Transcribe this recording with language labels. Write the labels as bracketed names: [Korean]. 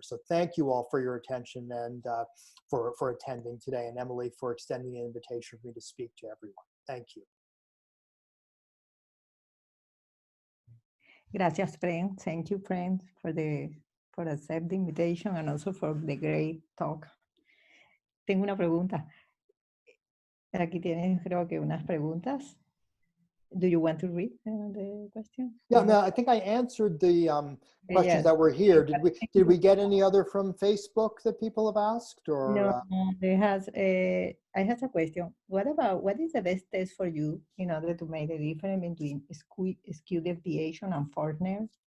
[English] So thank you all for your attention and for attending today, and Emily for extending the invitation for me to speak to everyone. Thank you. [Spanish] Gracias, Prem. [English] Thank you, Prem, for accept the invitation and also for the great talk. [Spanish] Tengo una pregunta. Aquí tienes, creo que unas preguntas. [English] Do you want to read the question? Yeah, no, I think I answered the questions Yes. that were here. Did we get any other from Facebook that people have asked, or? No, I have a question. What is the best test for you in order to make a difference between skew deviation and Fortner?